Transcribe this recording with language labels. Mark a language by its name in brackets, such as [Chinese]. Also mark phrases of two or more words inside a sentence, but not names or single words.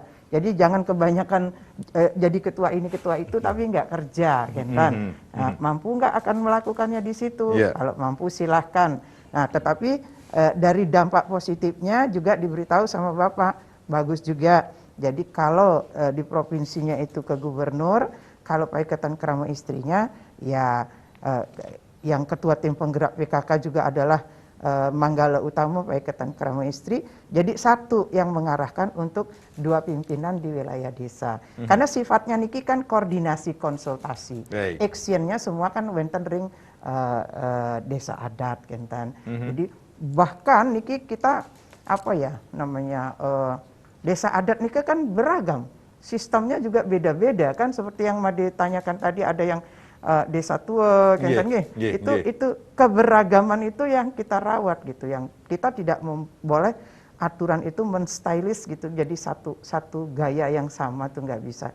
[Indonesian] Jadi jangan kebanyakan jadi ketua ini ketua itu tapi enggak kerja, kan? Mampu enggak akan melakukannya di situ? Kalau mampu silahkan. Nah, tetapi dari dampak positifnya juga diberitahu sama Bapak, bagus juga. Jadi kalau di provinsinya itu ke gubernur, kalau paiketan krama istrinya, ya yang ketua tim penggerak PKK juga adalah manggala utama paiketan krama istri. Jadi satu yang mengarahkan untuk dua pimpinan di wilayah desa. Karena sifatnya niki kan koordinasi konsultasi. Actionnya semua kan [Balinese] wenten ring [Indonesian] desa adat kentan. Jadi bahkan niki kita apa ya namanya desa adat niki kan beragam. Sistemnya juga beda-beda kan, seperti yang Made tanyakan tadi, ada yang desa tua kan, itu keberagaman itu yang kita rawat gitu, yang kita tidak boleh aturan itu menstylish gitu jadi satu gaya yang sama tuh nggak bisa.